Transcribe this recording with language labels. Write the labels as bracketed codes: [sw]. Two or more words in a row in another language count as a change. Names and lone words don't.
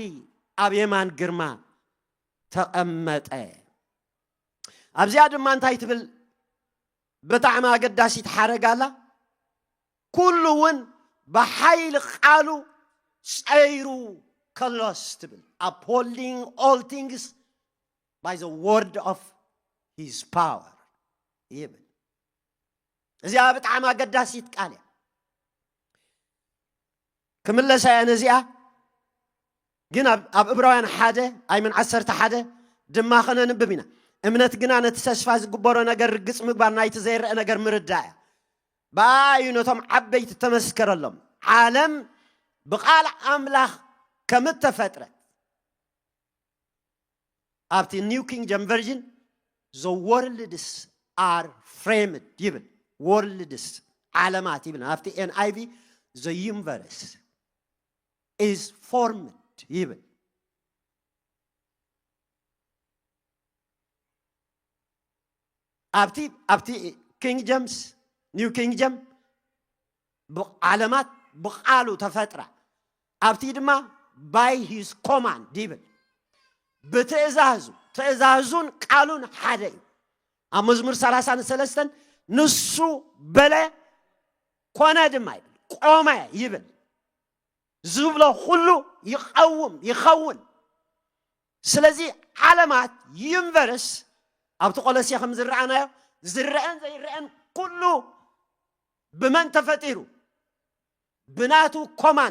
[ti] ኣብ የማን ግርማ ተቐመጠ ኣብዚኣ ድማ እንታይ ትብል ብጣዕሚ ኣገዳሲት ሓረግ ኣላ ኩሉ እውን ብሓይሊ ቃሉ ጸይሩ ከሎስ ትብል [en] upholding all things by the word of his power [ti] ይብል እዚኣ ብጣዕሚ ኣገዳሲት ቃል እያ ክምለሳ እያ ነዚኣ ግን ኣብ ዕብራውያን 1 ኣይምን 11 ድማ ኸነንብብ ኢና እምነት ግና ነቲ ተስፋ ዝግበሮ ነገር ርግጽ ምግባር ናይቲ ዘይርአ ነገር ምርዳእ እያ በኣዩ ነቶም ዓበይቲ ተመስከረሎም ዓለም ብቓል ኣምላኽ ከም እተፈጥረት ኣብቲ ኒው ኪንግደም ቨርዥን [en] the worlds are framed [ti] ይብል worlds ዓለማት ይብል ኣብቲ NIV [en] the universe is formed [ti] ይብል ኣብቲ ኪንግ ጀምስ ኒው ኪንግ ጀም ዓለማት ብቃሉ ተፈጥራ ኣብቲ ድማ [en] by his command [ti] ይብል ትእዛዙን ቃሉን ሓደ እዩ ኣብ መዝሙር 33 ንሱ በለ ኮነ ድማ ይብል ቆመ ይብል ዝብሎ ሁሉ ይኸውን ስለዚ ዓለማት ዩኒቨርስ ኣብቲ ቆሎስያ ከም ዝረአናዮ ዝረአን ዘይረአን ኩሉ ብመን ተፈጢሩ ብናቱ ኮማንድ